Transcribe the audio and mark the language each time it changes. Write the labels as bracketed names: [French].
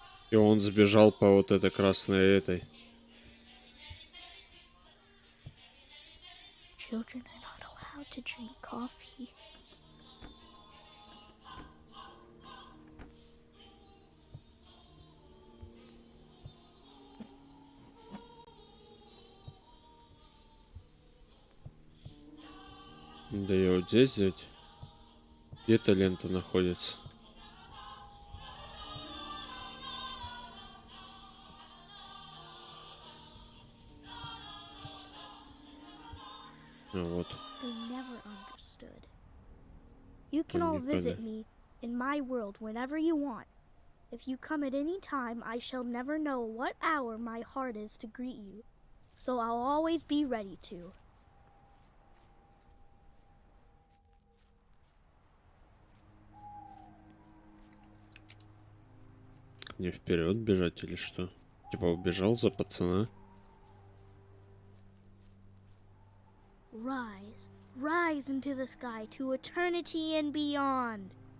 [Russian] И он сбежал по вот этой красной этой. [English] Children are not allowed to drink coffee. [Russian] Да и вот здесь взять. Где эта лента находится? А вот. [English] They never understood. You can all visit me in my world whenever you want. If you come at any time, I shall never know what hour my heart is to greet you. So I'll always be ready to. [Russian] Не вперед бежать или что? Типа убежал за пацана. [English] Rise, rise into the sky to eternity and beyond.